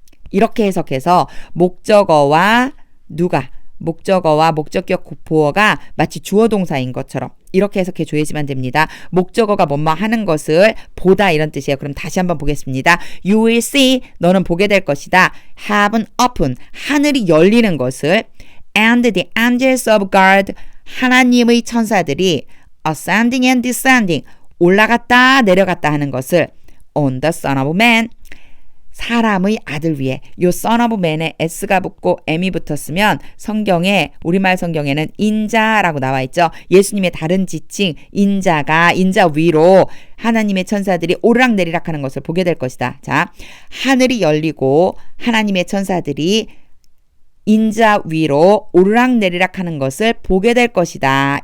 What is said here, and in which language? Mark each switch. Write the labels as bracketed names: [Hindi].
[Korean] 이렇게 해석해서 목적어와 목적격 보어가 마치 주어 동사인 것처럼 이렇게 해석해 줘야지만 됩니다. 목적어가 뭐뭐 하는 것을 보다 이런 뜻이에요. 그럼 다시 한번 보겠습니다. [English] You will see, [Korean] 너는 보게 될 것이다. [English] Heaven open, [Korean] 하늘이 열리는 것을. [English] And the angels of God, [Korean] 하나님의 천사들이 [English] ascending and descending, [Korean] 올라갔다 내려갔다 하는 것을. [English] On the Son of Man, [Korean] 사람의 아들 위에. 요 son of man에 s가 붙고 m이 붙었으면 성경에 우리말 성경에는 인자라고 나와 있죠. 예수님의 다른 지칭 인자 위로 하나님의 천사들이 오르락내리락 하는 것을 보게 될 것이다. 자, 하늘이 열리고 하나님의 천사들이 인자 위로 오르락내리락 하는 것을 보게 될 것이다.